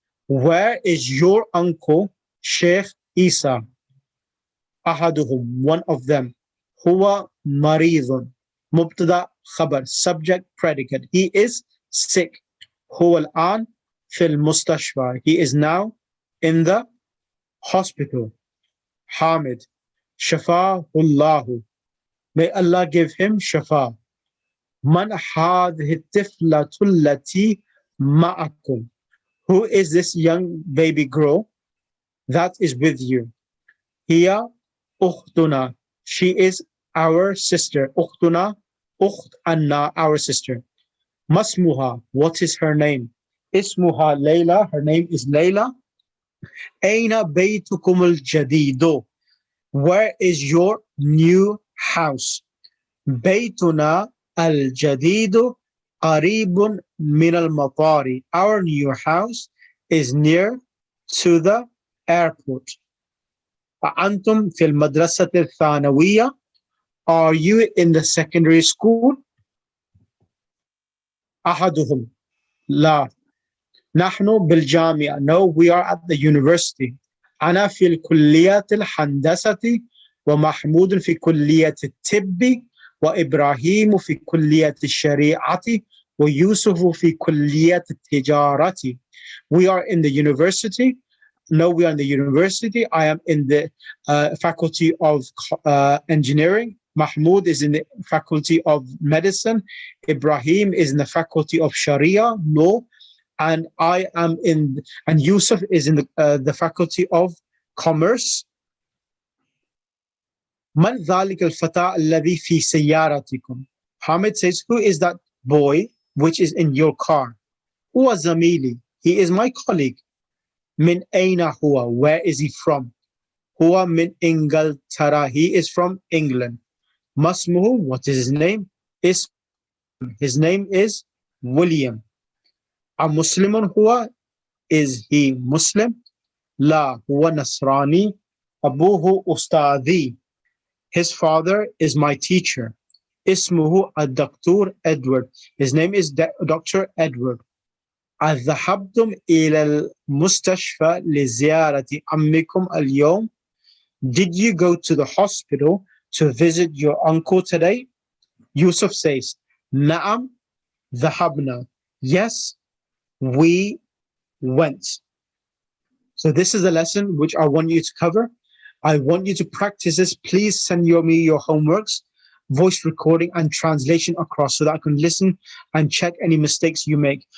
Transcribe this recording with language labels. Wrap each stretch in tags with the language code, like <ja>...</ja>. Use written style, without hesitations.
<en>Where is your uncle, Sheikh Isa?</en> <ar>Ahaduhum,</ar> <en>one of them.</en> <ar>Huwa maridun. Mubtada, khabar,</ar> <en>subject, predicate. He is sick.</en> <ar>هو الآن في المستشفى.</ar> <en>He is now in the hospital.</en> <ar>Hamid, شفاه الله.</ar> <en>May Allah give him shafa.</en> <ar>من هذه الطفلة التي معكم?</ar> <en>Who is this young baby girl that is with you?</en> <ar>هي أختنا.</ar> <en>She is our sister.</en> <ar>أختنا, أخت</ar> <en>Anna, our sister.</en> <ar>Masmuha,</ar> <en>what is her name?</en> <ar>Ismuha Layla,</ar> <en>her name is Layla.</en> <ar>Aina baytukum al-jadido.</ar> <en>Where is your new house?</en> <ar>Baytuna al-jadido qaribun min al-matari.</ar> <en>Our new house is near to the airport.</en> <ar>أنتم في المدرسة الثانوية.</ar> <en>Are you in the secondary school?</en> <ar>أحدهم لا. نحن بالجامعة.</ar> <en>No, we are at the university.</en> <ar>أنا في الكلية الهندسة ومحمود في كلية الطب وإبراهيم في كلية الشريعة ويوسف في كلية التجارة.</ar> <en>We are in the university. No, we are in the university. I am in the faculty of engineering. Mahmoud is in the faculty of medicine. Ibrahim is in the faculty of Sharia law. And I am in, and Yusuf is in the faculty of commerce.</en> <ar>Man ذلك الفتى الذي في سيارتكم?</ar> <en>Hamid says, who is that boy which is in your car?</en> <ar>هو زميلي.</ar> <en>He is my colleague.</en> <ar>من أين هو?</ar> <en>Where is he from?</en> <ar>هو من إنجلترا.</ar> <en>He is from England.</en> <ar>Masmuhu,</ar> <en>what is his name? His name is William.</en> <ar>A Muslimun huwa?</ar> <en>Is he Muslim?</en> <ar>La huwa Nasrani. Abuhu ustadi.</ar> <en>His father is my teacher.</en> <ar>Ismuhu ad-Dr. Edward.</ar> <en>His name is Dr. Edward.</en> <ar>أذهبتم إلى المستشفى لزيارة عمكم اليوم?</ar> <en>Did you go to the hospital to visit your uncle today? Yusuf says,</en> <ar>Na'am dhahabna.</ar> <en>Yes, we went. So this is a lesson which I want you to cover. I want you to practice this. Please send me your homeworks, voice recording and translation across so that I can listen and check any mistakes you make.</en>